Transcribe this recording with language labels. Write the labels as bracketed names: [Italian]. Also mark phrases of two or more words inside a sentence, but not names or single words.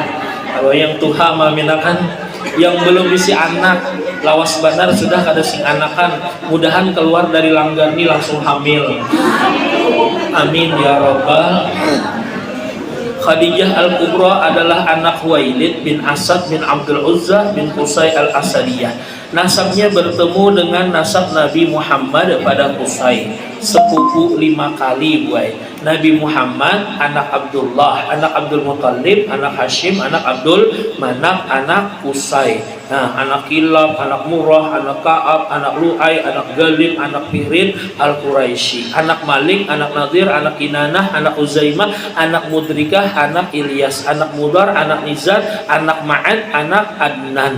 [Banjar] Kalau yang tuha maminakan, yang belum isi anak lawas benar sudah kada sing anakan, mudahan keluar dari langgar ini langsung hamil. [Arabic] Amin ya rabbal. [Indonesian] Khadijah Al-Kubra adalah anak Khuwailid bin Asad bin Abdul Uzza bin Qusay Al-Asadiyah. Nasabnya bertemu dengan nasab Nabi Muhammad pada Qusay, sepupu 5 kali buai. Nabi Muhammad anak Abdullah, anak Abdul Muttalib, anak Hashim, anak Abdul Manaf, anak Qusay. Nah, anak Kilab, anak Murrah, anak Ka'ab, anak Lu'ay, anak Galib, anak Fihrin Al-Quraisy, anak Malik, anak Nadir, anak Kinanah, anak Uzaimah, anak Mudrikah, anak Ilyas, anak Mudar, anak Nizar, anak Ma'ad, anak Adnan.